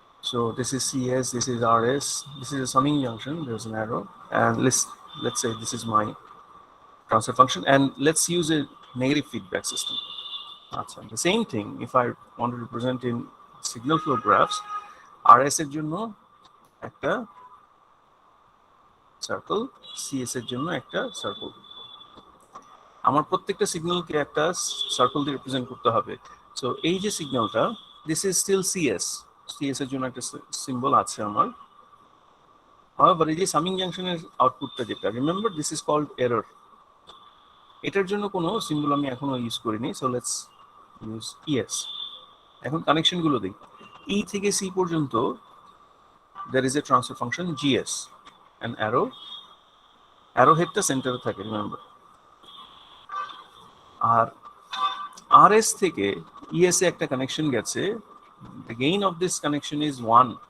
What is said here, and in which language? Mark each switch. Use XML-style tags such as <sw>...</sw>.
<en>So this is CS, this is RS, this is a summing junction, there's an arrow, and let's say this is my transfer function, and let's use a negative feedback system. The same thing, if I want to represent in signal flow graphs,</en> <bn>RS এর জন্য একটা circle,</bn> <en>CS এর জন্য একটা সার্কেল।</en> <bn>আমার প্রত্যেকটা সিগন্যালকে একটা circle দিয়ে রিপ্রেজেন্ট করতে হবে। সো এই যে সিগন্যালটা,</bn> <en>this is still</en> <bn>CS এর জন্য একটা সিম্বল আছে আমার। However, এই যে সামিং জাংশনের আউটপুটটা যেটা,</bn> <en>Remember this is called error.</en> <bn>এটার জন্য কোনো সিম্বল আমি এখনো ইউজ করিনি,</bn> <en>So let's use ES।</en> <bn>এখন কানেকশনগুলো দিই। E থেকে C পর্যন্ত</bn> <en>there is a transfer function GS, an arrow</en> <bn>হেডটা সেন্টারে থাকে, রিমেম্বার। আর RS থেকে ES এ একটা কানেকশন গেছে,</bn> <en>the gain of this connection is 1.</en>